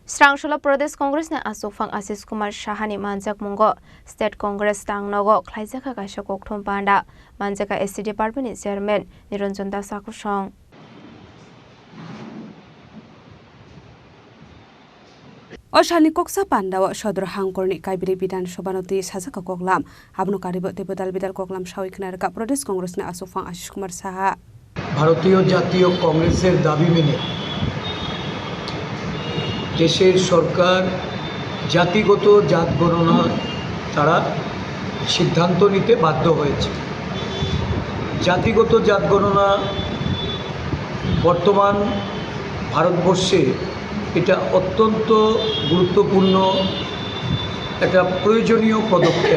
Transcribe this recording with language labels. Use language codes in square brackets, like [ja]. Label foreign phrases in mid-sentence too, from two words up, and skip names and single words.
[trp] Srangshula Pradesh Congress na Asufang Asis Kumar Shahani Manjak Mungo State Congress Tang Nogo Klaijaka Kaisha Kokthom Panda Manjaka [en] SC Department Chairman [trp] Niranjan Das Akusong Oshani Koksa Panda Shodor Hangkorni Kaibiri Bidan Shobanoti Sazaka Koklam Abnu Karibo Debodal Bidal Koklam Shawiknarka Pradesh Congress na Asufang Asis Kumar Saha [bn] ভারতীয় জাতীয় কংগ্রেসের দাবি মেনে দেশের সরকার জাতিগত জাত গণনা তারা সিদ্ধান্ত নিতে বাধ্য হয়েছে। জাতিগত জাত গণনা বর্তমান ভারতবর্ষে এটা অত্যন্ত গুরুত্বপূর্ণ একটা প্রয়োজনীয় পদক্ষেপ।